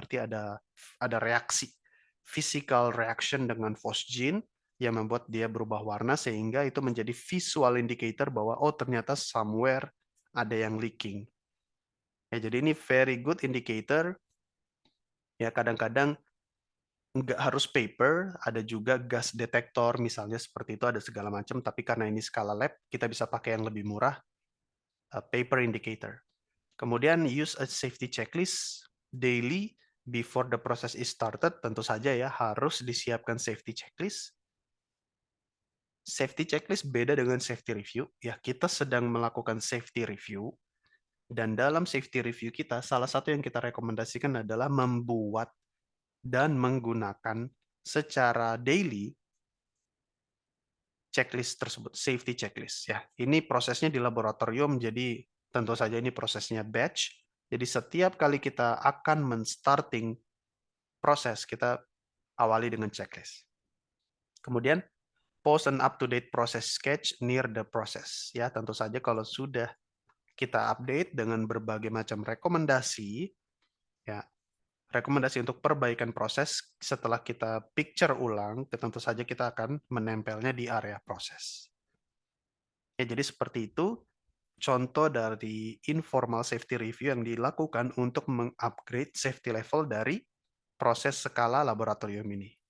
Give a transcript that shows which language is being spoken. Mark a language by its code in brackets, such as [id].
[id] Berarti ada reaksi, [en] physical reaction [id] dengan phosgene yang membuat dia berubah warna sehingga itu menjadi [en] visual indicator [id] bahwa oh ternyata somewhere ada yang leaking. Ya, jadi ini [en] very good indicator. [id] Ya, kadang-kadang nggak harus paper, ada juga gas detektor, misalnya seperti itu, ada segala macam. Tapi karena ini skala lab, kita bisa pakai yang lebih murah, [en] paper indicator. [id] Kemudian [en] use a safety checklist daily before the process is started. [id] Tentu saja ya, harus disiapkan safety checklist. Safety checklist beda dengan safety review. Ya, kita sedang melakukan safety review. Dan dalam safety review kita, salah satu yang kita rekomendasikan adalah membuat dan menggunakan secara [en] daily checklist [id] tersebut, safety checklist ya. Ini prosesnya di laboratorium, jadi tentu saja ini prosesnya batch. Jadi setiap kali kita akan men-starting proses, kita awali dengan checklist. Kemudian [en] post an up-to-date process sketch near the process ya. [id] Tentu saja kalau sudah kita update dengan berbagai macam rekomendasi ya, Rekomendasi untuk perbaikan proses setelah kita picture ulang, tentu saja kita akan menempelnya di area proses. Ya, jadi seperti itu contoh dari informal safety review yang dilakukan untuk mengupgrade safety level dari proses skala laboratorium ini.